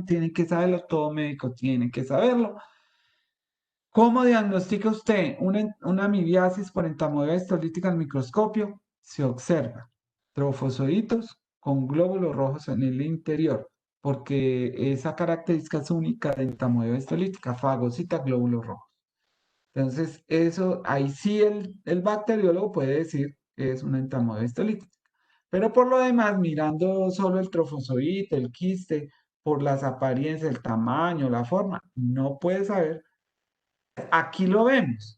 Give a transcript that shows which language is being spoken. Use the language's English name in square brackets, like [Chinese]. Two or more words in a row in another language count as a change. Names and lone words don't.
[Spanish] Tienen que saberlo, todo médico tiene que saberlo. ¿Cómo diagnostica usted una amibiasis por entamoeba histolítica al microscopio? Se observa trofozoitos con glóbulos rojos en el interior. porque esa característica es única de entamoeba histolítica, fagocita glóbulos rojos. Entonces, eso, ahí sí el bacteriólogo puede decir que es una entamoeba histolítica. Pero por lo demás, mirando solo el trofozoito, el quiste, por las apariencias, el tamaño, la forma, no puede saber. Aquí lo vemos.